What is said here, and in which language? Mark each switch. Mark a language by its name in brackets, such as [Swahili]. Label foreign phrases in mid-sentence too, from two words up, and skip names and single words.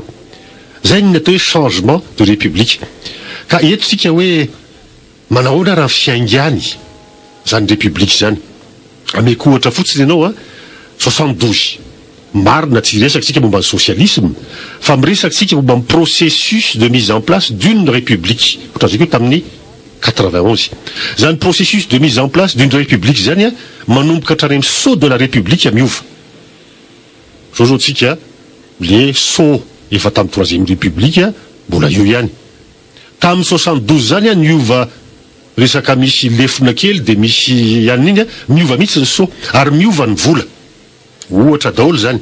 [Malagasy] Zay ny atao hoe [French] changement de république. [Malagasy] Ka eto sika hoe manahoana raha fiaingany zany république zany. Ameko ohatra fotsiny ianao 72 marina tsy resaka sika momba ny socialisme fa miresaka sika momba ny [French] processus de mise en place d'une république. [Malagasy] Ohatra zay koa tamin'ny 91. Zany [French] processus de mise en place d'une république [Malagasy] zany manomboka hatrany amin'ny [French] saut de la république [Malagasy] miova. Zao tsika le saut efa tamin'ny [French] 3e république [Malagasy] mbola eo ihany. Tamin'ny 72 zany niova resaka misy lefona kely dia misy ihany iny miova mihitsy ny saut ary miova ny vola. Ohatra daholo zany.